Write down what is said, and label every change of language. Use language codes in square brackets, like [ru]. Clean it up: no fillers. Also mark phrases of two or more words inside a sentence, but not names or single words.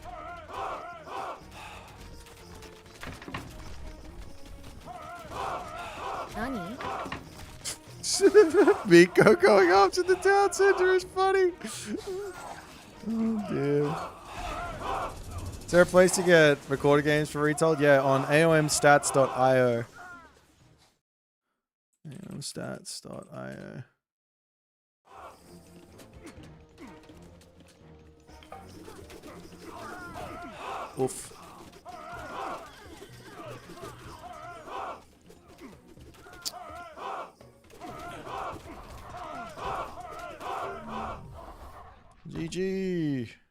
[en] Nani? Miko going up to the town center is funny. Oh dear. Is there a place to get recorded games for retold? Yeah, on aomstats.io. aomstats.io. Oof. GG.